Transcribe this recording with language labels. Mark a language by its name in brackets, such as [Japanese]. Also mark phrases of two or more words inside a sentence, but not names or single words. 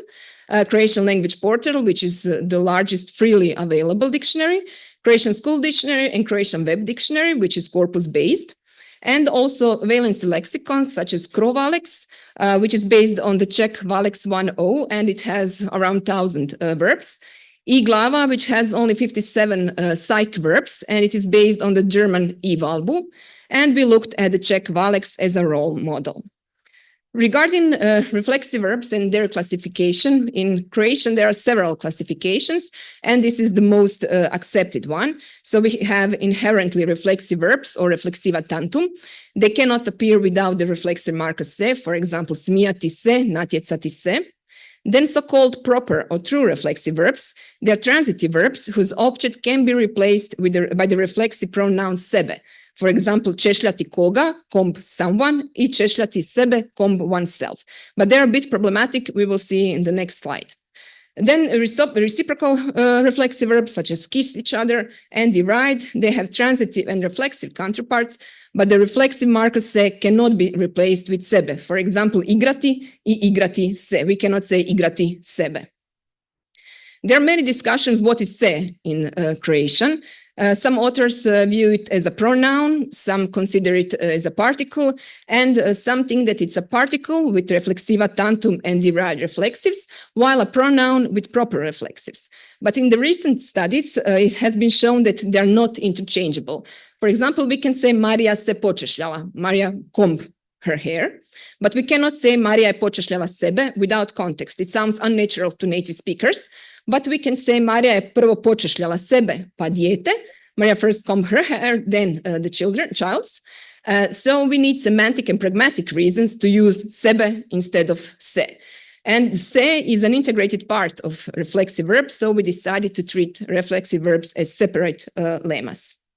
[English] Croatian Language Portal, which is the largest freely available dictionary, Croatian School Dictionary, and Croatian Web Dictionary, which is corpus-based. and also valency lexicons such as Krovalex, which is based on the Czech Valex 1.0, and it has around 1,000 verbs. E-Glava, which has only 57 psych verbs, and it is based on the German E-Valbu. And we looked at the Czech Valex as a role model. Regarding reflexive verbs and their classification, in Croatian there are several classifications, and this is the most accepted one. So we have inherently reflexive verbs or [Latin] reflexiva tantum. [English] They cannot appear without the reflexive marker se, for example, [Croatian] smijati se, natjecati se. [English] Then so-called proper or true reflexive verbs, they are transitive verbs whose object can be replaced by the reflexive pronoun sebe. For example, [Croatian] češljati koga, [English] komb someone, [Croatian] I češljati sebe, [English] komb oneself. But they're a bit problematic, we will see in the next slide. Then reciprocal reflexive verbs such as kiss each other and deride, they have transitive and reflexive counterparts, but the reflexive marker se cannot be replaced with sebe. For example, [Croatian] igrati, I igrati se. [English] We cannot say [Croatian] igrati sebe. [English] There are many discussions what is se in Croatian. Some authors view it as a pronoun, some consider it as a particle, and some think that it's a particle with [Latin] reflexiva tantum [English] and derived reflexives, while a pronoun with proper reflexives. But in the recent studies, it has been shown that they are not interchangeable. For example, we can say [Croatian] Marija se počešljala, [English] Marija comb her hair, but we cannot say [Croatian] Marija je počešljala sebe [English] without context. It sounds unnatural to native speakers. But we can say [Croatian] Marija je prvo počešljala sebe, pa dijete. [English] Marija first combed her hair, then the child's. So we need semantic and pragmatic reasons to use sebe instead of se. And se is an integrated part of reflexive verbs, so we decided to treat reflexive verbs as separate lemmas.